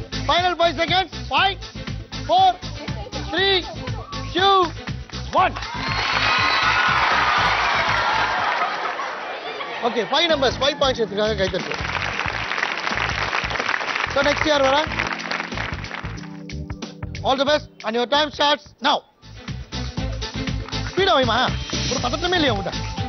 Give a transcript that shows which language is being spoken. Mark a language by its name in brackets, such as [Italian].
[English] Final 5 seconds. 5, 4, 3, 2, 1. Okay, 5 numbers, 5 points [Tamil] எடுத்துக்காங்க. கை தட்டு. [English] So next year வர all the best and your time starts now. [Tamil] Speed ஆகுமா ஒரு பதட்டமே இல்லையா உங்கள்கிட்ட?